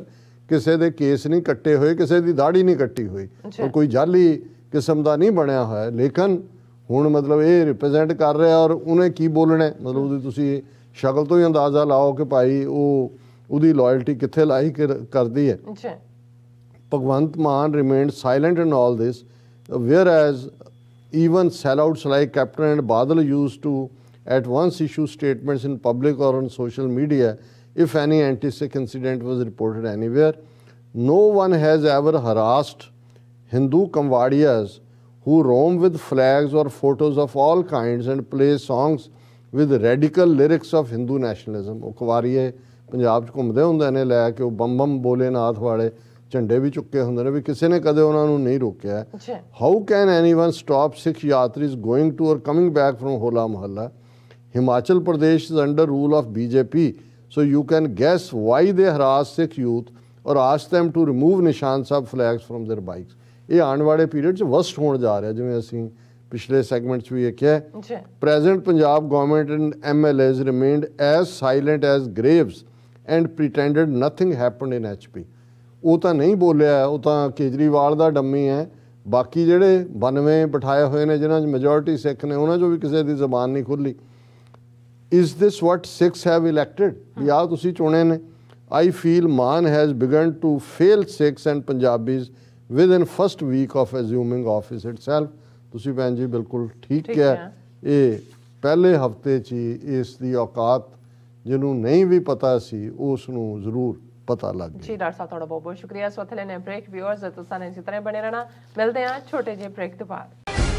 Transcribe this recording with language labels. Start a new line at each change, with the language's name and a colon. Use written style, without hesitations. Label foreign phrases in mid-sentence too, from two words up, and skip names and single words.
Punjabi: ਕਿਸੇ ਦੇ ਕੇਸ ਨਹੀਂ ਕੱਟੇ ਹੋਏ, ਕਿਸੇ ਦੀ ਦਾੜੀ ਨਹੀਂ ਕੱਟੀ ਹੋਈ, ਉਹ ਕੋਈ ਜਾਲੀ ਕਿਸਮ ਦਾ ਨਹੀਂ ਬਣਿਆ ਹੋਇਆ। ਲੇਕਿਨ ਹੁਣ ਮਤਲਬ ਇਹ ਰਿਪਰੈਜ਼ੈਂਟ ਕਰ ਰਿਹਾ, ਔਰ ਉਹਨੇ ਕੀ ਬੋਲਣਾ, ਮਤਲਬ ਉਹਦੀ ਤੁਸੀਂ ਸ਼ਕਲ ਤੋਂ ਹੀ ਅੰਦਾਜ਼ਾ ਲਾਓ ਕਿ ਭਾਈ ਉਹਦੀ ਲਾਇਲਟੀ ਕਿੱਥੇ ਲਾਈ ਕਰਦੀ ਹੈ।
English: ਭਗਵੰਤ ਮਾਨ remained silent in all this, whereas even sellouts like Captain and Badal used to at once issue statements in public or on social media if any anti-Sikh incident was reported anywhere. No one has ever harassed Hindu Kamwadiyas who roam with flags or photos of all kinds and play songs with radical lyrics of Hindu nationalism।
Punjabi: ਉਹ ਕਵਾਰੀਏ ਪੰਜਾਬ 'ਚ ਘੁੰਮਦੇ ਹੁੰਦੇ ਨੇ ਲੈ ਕੇ ਉਹ ਬੰਮ ਬੰਮ ਭੋਲੇਨਾਥ ਵਾਲੇ ਝੰਡੇ ਵੀ ਚੁੱਕੇ ਹੁੰਦੇ ਨੇ, ਵੀ ਕਿਸੇ ਨੇ ਕਦੇ ਉਹਨਾਂ ਨੂੰ ਨਹੀਂ ਰੋਕਿਆ।
English: How can anyone stop Sikh yatris going to or coming back from Hola Mahalla. Himachal Pradesh is under rule of BJP, so you can guess why they harass Sikh youth or ask them to remove Nishan Sahib flags from their bikes।
Punjabi: ਇਹ ਆਉਣ ਵਾਲੇ ਪੀਰੀਅਡ 'ਚ ਵਸਟ ਹੋਣ ਜਾ ਰਿਹਾ, ਜਿਵੇਂ ਅਸੀਂ ਪਿਛਲੇ ਸੈਗਮੈਂਟ 'ਚ ਵੀ ਇਹ ਕਿਹਾ।
English: Present Punjab government and MLAs remained as silent as graves and pretended nothing happened in HP।
Punjabi: ਉਹ ਤਾਂ ਨਹੀਂ ਬੋਲਿਆ, ਉਹ ਤਾਂ ਕੇਜਰੀਵਾਲ ਦਾ ਡੰਮੀ ਹੈ। ਬਾਕੀ ਜਿਹੜੇ 92 ਬਿਠਾਏ ਹੋਏ ਨੇ ਜਿਨ੍ਹਾਂ 'ਚ ਮੈਜੋਰਿਟੀ ਸਿੱਖ ਨੇ, ਉਹਨਾਂ 'ਚੋਂ ਵੀ ਕਿਸੇ ਦੀ ਜ਼ਬਾਨ ਨਹੀਂ ਖੁੱਲੀ।
English: Is this what Sikhs have elected?
Punjabi: ਵੀ ਆਹ ਤੁਸੀਂ ਚੁਣੇ ਨੇ।
English: I feel Maan has begun to fail Sikhs and Punjabis within first week of assuming office itself।
Punjabi: ਤੁਸੀਂ ਭੈਣ ਜੀ ਬਿਲਕੁਲ ਠੀਕ ਹੈ। ਇਹ ਪਹਿਲੇ ਹਫਤੇ 'ਚ ਹੀ ਇਸ ਦੀ ਔਕਾਤ ਜਿਹਨੂੰ ਨਹੀਂ ਵੀ ਪਤਾ ਸੀ ਉਸ ਨੂੰ ਜ਼ਰੂਰ ਪਤਾ ਲੱਗ ਗਿਆ। ਜੀ ਡਾਕਟਰ ਸਾਹਿਬ ਤੁਹਾਡਾ ਬਹੁਤ ਬਹੁਤ ਸ਼ੁਕਰੀਆ। ਸੋ ਥਲੇ ਨੇ ਬ੍ਰੇਕ, ਵਿਊਅਰਸ ਤੁਸੀਂ ਇਸੇ ਤਰ੍ਹਾਂ ਬਣੇ ਰਹਿਣਾ। ਮਿਲਦੇ ਹਾਂ ਛੋਟੇ ਜਿਹੇ ਬ੍ਰੇਕ ਤੋਂ ਬਾਅਦ।